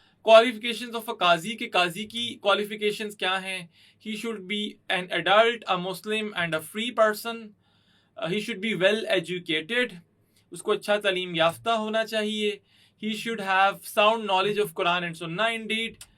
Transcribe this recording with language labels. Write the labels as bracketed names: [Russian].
[English] qualifications of a qazi, [Urdu] کے قاضی کی qualifications کیا ہیں؟ [English] He should be an adult, a Muslim and a free person. He should be well educated. [Urdu] اس کو اچھا تعلیم یافتہ ہونا چاہیے. [English] He should have sound knowledge of Quran and Sunnah indeed.